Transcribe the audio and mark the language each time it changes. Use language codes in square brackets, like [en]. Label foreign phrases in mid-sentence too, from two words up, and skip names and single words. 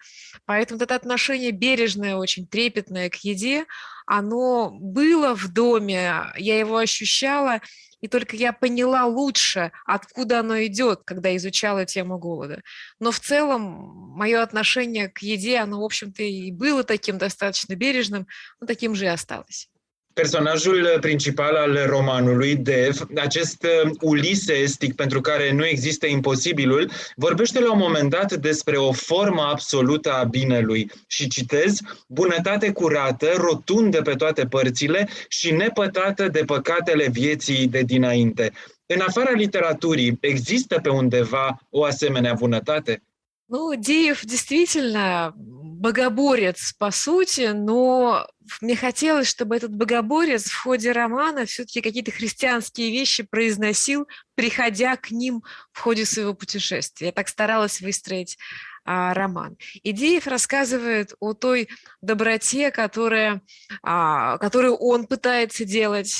[ru] Поэтому это отношение бережное, очень трепетное к еде, оно было в доме, я его ощущала, и только я поняла лучше, откуда оно идет, когда изучала тему голода. Но в целом мое отношение к еде, оно, в общем-то, и было таким достаточно бережным, но таким же и осталось. [ro] Personajul principal al romanului, Dev, acest Ulise estic pentru care nu există imposibilul, vorbește la un moment dat despre o formă absolută a binelui și citez: bunătate curată, rotundă pe toate părțile și nepătată de păcatele vieții de dinainte. În afara literaturii, există pe undeva o asemenea bunătate? [ru] Ну, Деев действительно богоборец, по сути, но мне хотелось, чтобы этот богоборец в ходе романа все-таки какие-то христианские вещи произносил, приходя к ним в ходе своего путешествия. Я так старалась выстроить роман. И Деев рассказывает о той доброте, которую он пытается делать.